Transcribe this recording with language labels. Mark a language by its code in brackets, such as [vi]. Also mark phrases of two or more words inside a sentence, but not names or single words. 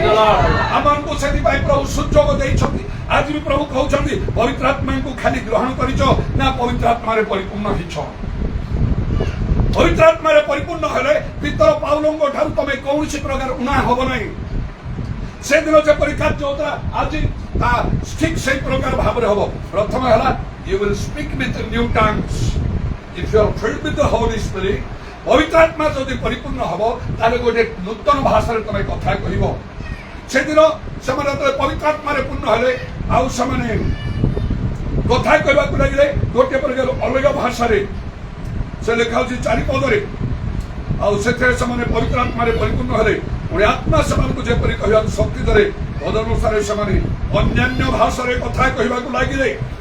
[or] ଆମମାନଙ୍କୁ ସେଥିପାଇଁ ପ୍ରଭୁ ସୁଯୋଗ ଦେଇଛନ୍ତି। ଆଜି ବି ପ୍ରଭୁ କହୁଛନ୍ତି ପବିତ୍ର ଆତ୍ମାଙ୍କୁ ଖାଲି ଗ୍ରହଣ କରିଛ ନା ପବିତ୍ର ଆତ୍ମାରେ ପରିପୂର୍ଣ୍ଣ ହେଇଛ? ପବିତ୍ର ଆତ୍ମାରେ ପରିପୂର୍ଣ୍ଣ ହେଲେ ପିତର ପାଉଲଙ୍କ ଠାରୁ ତମେ କୌଣସି ପ୍ରକାର ଉଣା ହବ ନାହିଁ। ସେଦିନ ଯେପରି କାର୍ଯ୍ୟ ହଉଥିଲା ଆଜି ତା ଠିକ ସେଇ ପ୍ରକାର ଭାବରେ ହବ। ପ୍ରଥମ ହେଲା [en] you will speak with new tongues if you are filled with the Holy Spirit। [or] ପବିତ୍ର ଆତ୍ମା ଯଦି ପରିପୂର୍ଣ୍ଣ ହବ ତାହେଲେ ଗୋଟେ ନୂତନ ଭାଷାରେ ତମେ କଥା କହିବ। ସେଦିନ ସେମାନେ ଯେତେବେଳେ ପବିତ୍ର ଆତ୍ମାରେ ପୂର୍ଣ୍ଣ ହେଲେ ଆଉ ସେମାନେ କଥା କହିବାକୁ ଲାଗିଲେ ଗୋଟିଏ ପ୍ରକାର ଅଲଗା ଭାଷାରେ ସେ ଲେଖା ହଉଛି 4 ପଦରେ ଆଉ ସେଥିରେ ସେମାନେ ପବିତ୍ର ଆତ୍ମାରେ ପରିପୂର୍ଣ୍ଣ ହେଲେ ପୁଣି ଆତ୍ମା ସେମାନଙ୍କୁ ଯେପରି କହିବାକୁ ଶକ୍ତି ଦେଲେ ତଦନୁସାରେ ସେମାନେ ଅନ୍ୟାନ୍ୟ ଭାଷାରେ କଥା କହିବାକୁ ଲାଗିଲେ।